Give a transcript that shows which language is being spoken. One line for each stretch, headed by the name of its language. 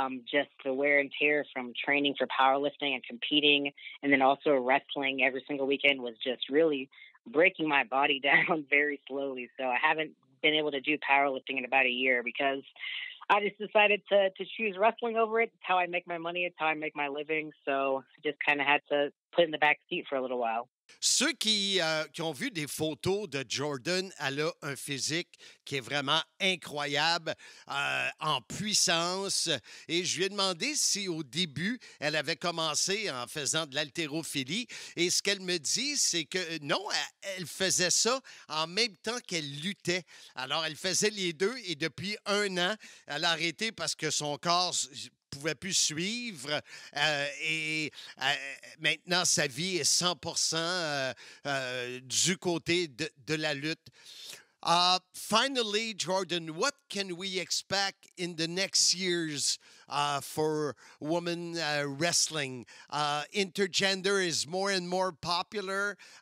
English: Just the wear and tear from training for powerlifting and competing, and then also wrestling every single weekend was just really breaking my body down very slowly. So I haven't been able to do powerlifting in about a year because I just decided to choose wrestling over it. It's how I make my money. It's how I make my living. So I just kind of had to put it in the back seat for a little while.
French: ceux qui ont vu des photos de Jordan, elle a un physique qui est vraiment incroyable, en puissance. Et je lui ai demandé si au début, elle avait commencé en faisant de l'haltérophilie. Et ce qu'elle me dit, c'est que non, elle faisait ça en même temps qu'elle luttait. Alors, elle faisait les deux et depuis 1 an, elle a arrêté parce que son corps pouvait plus suivre et maintenant sa vie est 100% du côté de la lutte.
English: Finally, Jordan, what can we expect in the next years for women wrestling? Intergender is more and more popular.